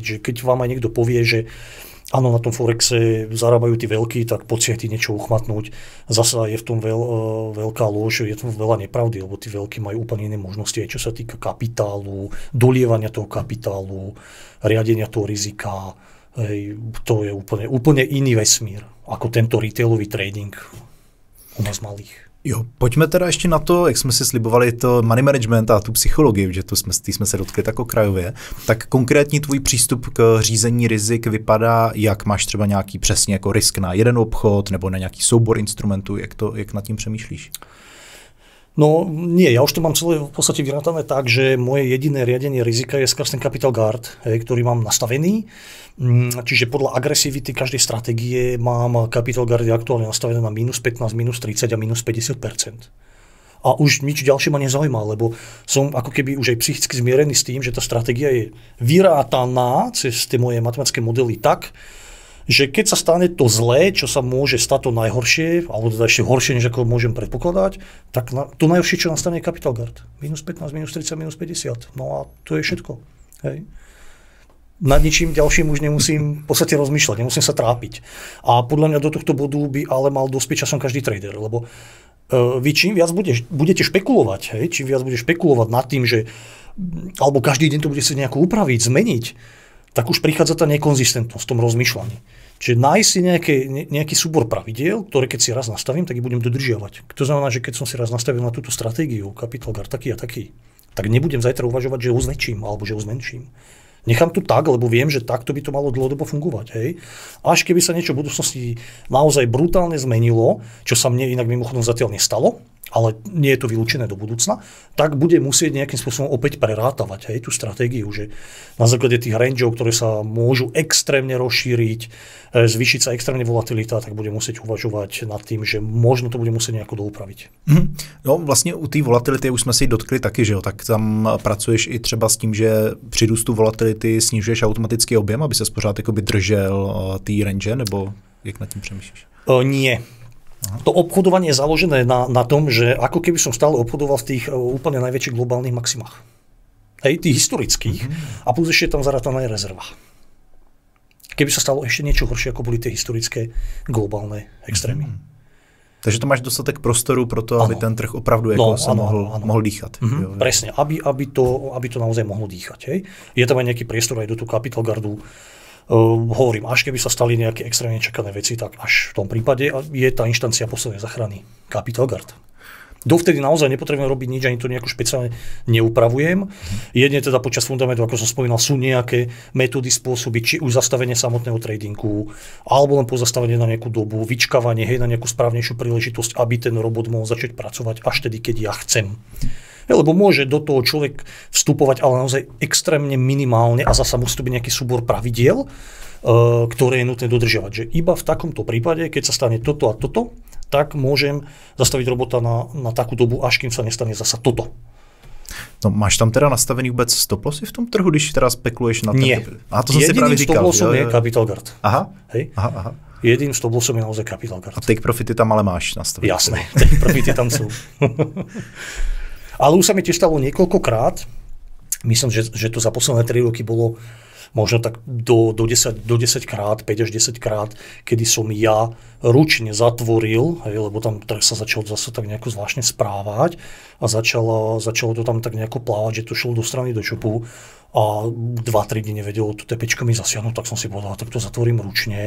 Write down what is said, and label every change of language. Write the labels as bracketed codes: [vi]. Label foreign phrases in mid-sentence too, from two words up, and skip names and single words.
[sk] Čiže keď vám aj niekto povie, že áno, na tom Forexe zarábajú tí veľkí, tak poď si niečo uchmatnúť. Zasa je v tom veľká lož, je v tom veľa nepravdy, lebo tí veľkí majú úplne iné možnosti, aj čo sa týka kapitálu, dolievania toho kapitálu, riadenia toho rizika. Hej, to je úplne iný vesmír, ako tento retailový trading u nás malých. [cs] Jo, pojďme teda ještě na to, jak jsme si slibovali to money management a tu psychologii, že jsme se dotkli tak okrajově. Tak konkrétní tvůj přístup k řízení rizik vypadá, jak máš třeba nějaký přesně jako risk na jeden obchod nebo na nějaký soubor instrumentů, jak nad tím přemýšlíš? [sk] No nie, ja už to mám celé v podstate vyrátané tak, že moje jediné riadenie rizika je skrz ten [en] capital guard, [sk] ktorý mám nastavený. Čiže podľa agresivity každej stratégie mám [en] capital guard [sk] aktuálne nastavené na minus 15, minus 30 a minus 50%. A už nič ďalšie ma nezaujíma, lebo som ako keby už aj psychicky zmierený s tým, že tá stratégia je vyrátaná cez tie moje matematické modely tak, že keď sa stane to zlé, čo sa môže stať to najhoršie, alebo teda ešte horšie, než ako môžem predpokladať, tak to najhoršie, čo nastane je [en] capital guard. [sk] Minus 15, minus 30, minus 50. No a to je všetko. Hej. Nad ničím ďalším už nemusím v podstate rozmýšľať, nemusím sa trápiť. A podľa mňa do tohto bodu by ale mal dospieť časom každý trader, lebo vy čím viac budete špekulovať, čím viac budete špekulovať nad tým, že alebo každý deň to bude sa nejako upraviť, zmeniť, tak už prichádza tá nekonzistentnosť v tom rozmýšľaní. Čiže nájsť si nejaký súbor pravidiel, ktoré keď si raz nastavím, tak ich budem dodržiavať. To znamená, že keď som si raz nastavil na túto stratégiu, [en] capital guard [sk] taký a taký, tak nebudem zajtra uvažovať, že ho zväčším alebo že ho zmenším. Nechám to tak, lebo viem, že takto by to malo dlhodobo fungovať. Hej? Až keby sa niečo v budúcnosti naozaj brutálne zmenilo, čo sa mne inak mimochodom zatiaľ nestalo, ale nie je to vylúčené do budúcna, tak bude musieť nejakým spôsobom opäť prerátavať tú stratégiu, že na základe tých rangeov, ktoré sa môžu extrémne rozšíriť, zvýšiť sa extrémne volatilita, tak bude musieť uvažovať nad tým, že možno to bude musieť nejako doupraviť. [cs] No vlastně u té volatility už jsme si dotkli taky, že jo, tak tam pracuješ i třeba s tím, že při růstu volatility snižuješ automatický objem, aby se pořád jakoby držel tý range, nebo jak nad tím přemýšlíš? [sk] Nie. Aha. To obchodovanie je založené na tom, že ako keby som stále obchodoval v tých úplne najväčších globálnych maximách. Tých historických. A plus ešte je tam zarátaná aj rezerva. Keby sa stalo ešte niečo horšie, ako boli tie historické globálne extrémy. [cs] Takže to máš dostatek prostoru pro to, aby ten trh opravdu jako sa mohl dýchat. Jo. [sk] Presne, aby to naozaj mohlo dýchať. Hej. Je tam aj nejaký priestor aj do toho [en] capital guardu. [sk] Hovorím, až keby sa stali nejaké extrémne čakané veci, tak až v tom prípade je tá inštancia poslednej zachrany [en] capital guard. [sk] Dovtedy naozaj nepotrebujem robiť nič, ani to nejako špeciálne neupravujem. Jedne teda počas fundamentu, ako som spomínal, sú nejaké metódy, spôsoby, či už zastavenie samotného tradingu, alebo len pozastavenie na nejakú dobu, vyčkávanie, na nejakú správnejšiu príležitosť, aby ten robot mohol začať pracovať až tedy, keď ja chcem. Lebo môže do toho človek vstupovať, ale naozaj extrémne minimálne a zasa musí to byť nejaký súbor pravidiel, ktoré je nutné dodržiavať. Že iba v takomto prípade, keď sa stane toto a toto, tak môžem zastaviť robota na takú dobu, až kým sa nestane zasa toto. No, [cs] máš tam teda nastavený vůbec [en] stop lossy [cs] v tom trhu, když teda spekuluješ na ten? [sk] Nie. [cs] A to som si právě říkal. [sk] Jediným [en] stop lossom [sk] je [en] capital guard. [cs] Aha. [sk] Hej? [cs] Aha. [sk] Jediným [en] stop lossom [sk] je naozaj [en] capital guard. [cs] A [en] take profity [cs] tam ale máš nastavený. [sk] Jasné, [en] take profity [sk] tam sú. Ale už sa mi tiež stalo niekoľkokrát, myslím, že to za posledné 3 roky bolo možno tak do 10 krát, 5 až 10 krát, kedy som ja ručne zatvoril, lebo tam trh sa začal zase tak nejako zvláštne správať a začalo to tam tak nejako plávať, že to šlo do strany do čopu a 2-3 dní nevedelo to tepečkami zasiahnuť, tak som si povedal, tak to zatvorím ručne.